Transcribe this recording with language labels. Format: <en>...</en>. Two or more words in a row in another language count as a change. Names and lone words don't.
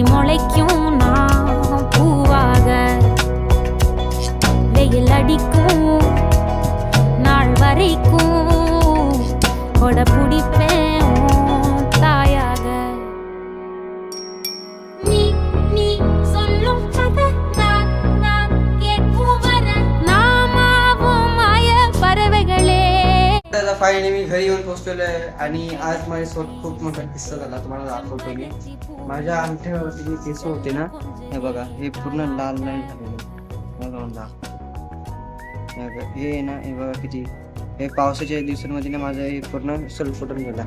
<ta>அழைக்கும் நான் பூவாக வெயில் அடிக்கும் நாள் வரைக்கும் கொட பிடிப்பேன் உன் தாயாக நீ நீ சொல்லும் கதை நான் கேட்கும் வர நாமாவும் மாய பறவைகளே.</ta> <mr>आता फायनली मी घरी येऊन पोहोचलेलो आहे आणि आज माझ्यासोबत खूप मोठा किस्सा झाला, तुम्हाला दाखवतो मी. माझ्या अंगठ्यावरती जे केस होते ना, हे बघा, हे पूर्ण लाल लाल झालेले बघा. हे ना, हे बघा किती, हे पावसाच्या दिवसांमध्ये ना माझं हे पूर्ण सलफुटून गेला.</mr>